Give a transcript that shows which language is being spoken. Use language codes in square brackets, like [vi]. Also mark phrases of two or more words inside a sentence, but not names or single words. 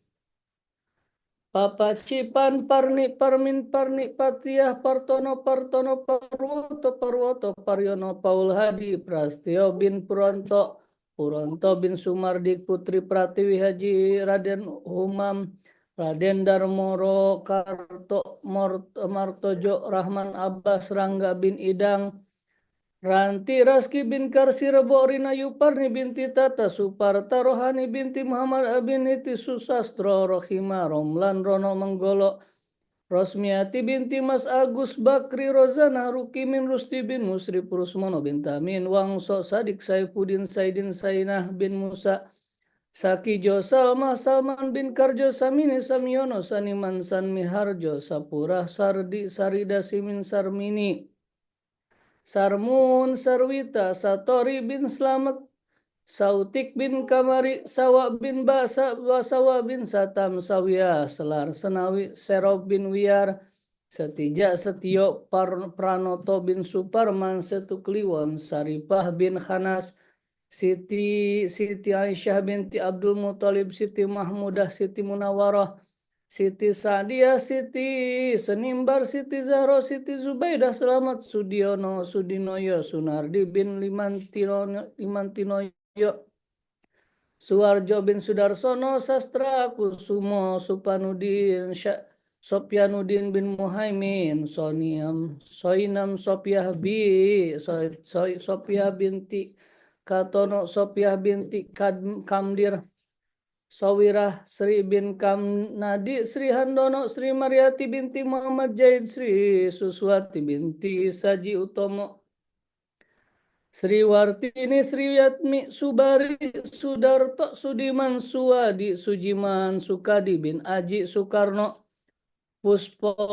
[id] Papa Cipan Parni Parmin Parni Patiah Partono Parwoto Paryono Paul Hadi Prastio bin Puronto bin Sumardik Putri Pratiwi Haji Raden Humam Raden Darmoro Karto Martojo Rahman Abbas Rangga bin Idang Ranti Raski bin Karsi Rebo Rina Yuparni binti Tata Suparta Rohani binti Muhammad Abiniti Susastro Rohima Romlan Rono Menggolo Rosmiati binti Mas Agus Bakri Rozana Rukimin Rusti bin Musri Purusmono bin Tamin Wangso Sadik Saifuddin Saidin Sainah bin Musa Sakijo Salma Salman bin Karjo Samini Samyono Saniman Sanmiharjo Sapurah Sardi Sarida Simin Sarmini Sarmun Sarwita Satori bin Slamet Sautik bin Kamari Sawa bin Basa Wasawa bin Satam Sawia Selar Senawi Serob bin Wiar Setija Setio Pranoto bin Suparman Setukliwon Saripah bin Khanas Siti Aisyah binti Abdul Muthalib Siti Mahmudah Siti Munawarah Siti Sadia, Siti Senimbar, Siti Zahro, Siti Zubaidah, Selamat Sudiono, Sudinoyo, Sunardi bin Limantinoyo, Suwarjo bin Sudarsono, Sastra Kusumo, Supanudin, Sopyanuddin bin Muhaimin, Soinam Sopiah Sopiah binti Katono, Sopiah binti Kamdir, Sawirah Sri bin Kamnadi, Sri Handono, Sri Mariati binti Muhammad Jaid, Sri Suswati binti Saji Utomo, Sri Wartini, Sri Yatmi Subari, Sudarto, Sudiman Suwadi, Sujiman Sukadi bin Aji Soekarno, Puspo